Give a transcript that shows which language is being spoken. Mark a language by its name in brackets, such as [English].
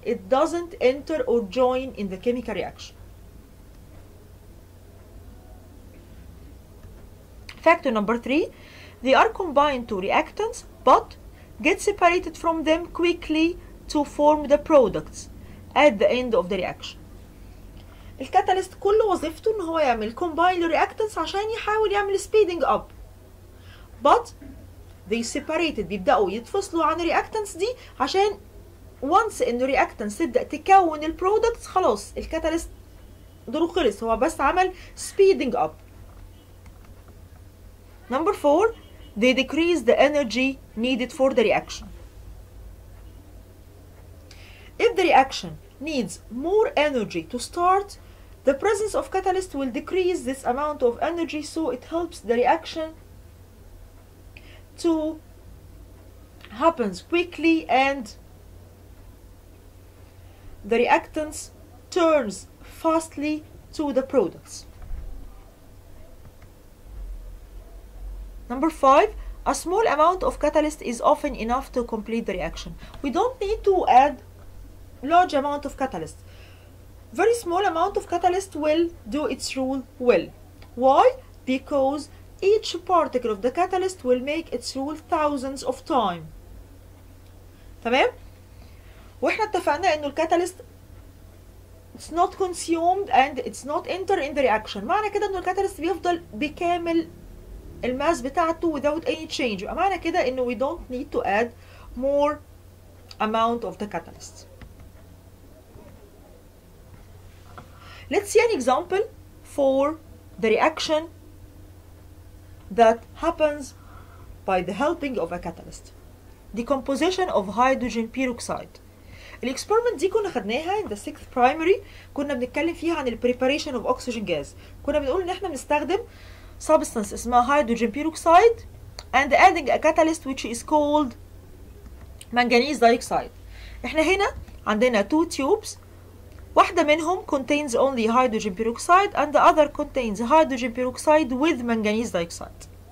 [English] It doesn't enter or join in the chemical reaction. Factor number 3, they are combined to reactants but get separated from them quickly to form the products at the end of the reaction. [Arabic] الكاتاليست كل وظيفته ان هو يعمل [English] combine reactants [Arabic] عشان يحاول يعمل speeding up. [English] but they separated، [Arabic] بيبدأوا يتفصلوا عن الرياكتنس دي عشان once إنه الرياكتنس تبدأ تكون البرودكتس خلاص الكاتاليست دوره خلص، هو بس عمل speeding up. [English] Number 4 they decrease the energy needed for the reaction. If the reaction needs more energy to start, the presence of catalyst will decrease this amount of energy, so it helps the reaction to happens quickly and the reactants turns fastly to the products. Number 5 a small amount of catalyst is often enough to complete the reaction. We don't need to add large amount of catalyst. Very small amount of catalyst will do its role well. Why? Because each particle of the catalyst will make its role thousands of times. [Arabic] تمام؟ واحنا اتفقنا انه الكاتاليست [English] it's not consumed and it's not enter in the reaction. [Arabic] معنى كده انه الكاتاليست بيفضل بكامل الماس بتاعته [English] without any change. [Arabic] يبقى معنى كده انه [English] we don't need to add more amount of the catalyst. Let's see an example for the reaction that happens by the helping of a catalyst. Decomposition of hydrogen peroxide. [Arabic] الاكسبيرمنت دي كنا خدناها [English] in the 6th primary، [Arabic] كنا بنتكلم فيها عن ال [English] preparation of oxygen gas. [Arabic] كنا بنقول ان احنا بنستخدم [English] substance [Arabic] اسمها [English] hydrogen peroxide and adding a catalyst which is called manganese dioxide. [Arabic] احنا هنا عندنا [English] two tubes، [Arabic] واحدة منهم [English] contains only hydrogen peroxide and the other contains hydrogen peroxide with manganese dioxide.